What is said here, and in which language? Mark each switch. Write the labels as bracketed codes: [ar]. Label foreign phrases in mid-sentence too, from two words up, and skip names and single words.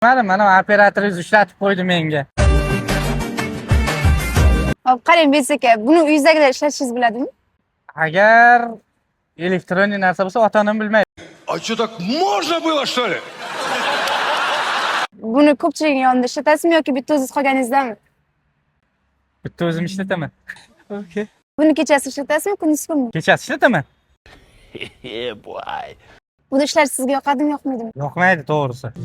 [uz] Mana operator ushlatib qo'ydi menga. Hop, qarang Bes aka, buni uyingizdagilar ishlatishingizni biladimi? Agar elektron narsa bo'lsa, ota-onam bilmaydi. [ru] А что, так можно было, что ли? [uz] Buni ko'pchilikning yonida ishlatasizmi yoki bitta o'zingiz qolganingizdami? Bitta o'zim ishlataman. Okay. Buni kechasi ishlatasizmi, kunduz kunmi? Kechasi ishlataman. Buni ishlash sizga yoqadimi, yoqmaydimi? Yoqmaydi to'g'risi.